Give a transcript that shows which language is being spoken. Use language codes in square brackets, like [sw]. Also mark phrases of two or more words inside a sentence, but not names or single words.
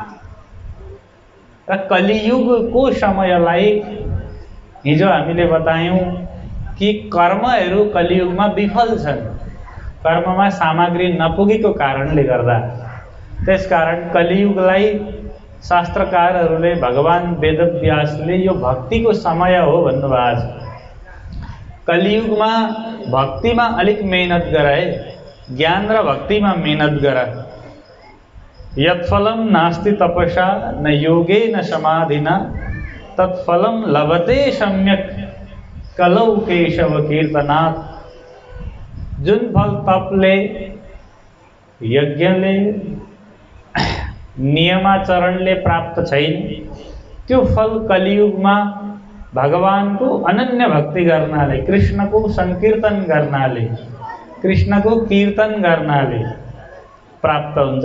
[ne] र कलियुगको समयलाई हिजो हामीले बतायौं कि कर्महरू कलियुगमा विफल छन्, कर्ममा सामग्री नपुगेको कारणले गर्दा। त्यसकारण कलियुगलाई शास्त्रकारहरूले, भगवान वेदव्यासले यो भक्तिको समय हो भन्नुभएको छ। कलियुगमा भक्तिमा अलिक मेहनत गराए, ज्ञान र भक्तिमा मेहनत गरा। [sa] यत्फलम नास्ति तपसा न योगे न समाधिना तत्फलम लभते सम्यक कलौ केशव कीर्तनात्। [ne] जुन फल तपले, यज्ञले, नियमाचरणले प्राप्त छैन, त्यो फल कलियुगमा भगवानको अनन्य भक्ति गर्नाले, कृष्णको संकीर्तन गर्नाले, कृष्णको कीर्तन गर्नाले प्राप्त हुन्छ।